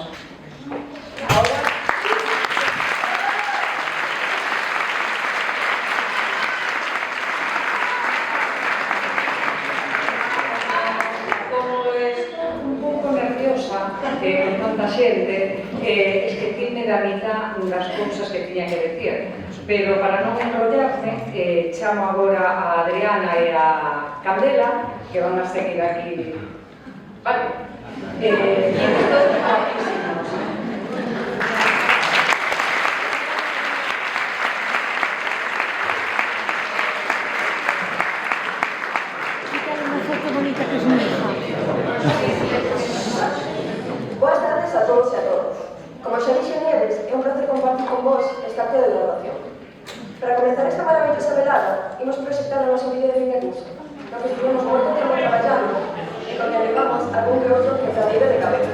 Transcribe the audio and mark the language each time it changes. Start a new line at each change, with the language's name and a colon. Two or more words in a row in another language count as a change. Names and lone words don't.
Galician: Ahora, con tanta xente, esquecime da mitad das cousas que tiña que decir, pero para non enrollarme, chamo agora a Adriana e a Candela, que van a seguir aquí, vale?
Spanish: Todos guapísimos. Una foto bonita que es mi hija.
Galician: Boas tardes a todos e a todos. Como xa dixenedes, é un placer compartir con vos este acto de graduación.
Spanish: Para comenzar esta maravillosa velada,
Galician: imos proxectar o noso vídeo de fin de curso, no que estivemos moito tempo traballando e con que levamos algún que outro quebradeiro de cabeza.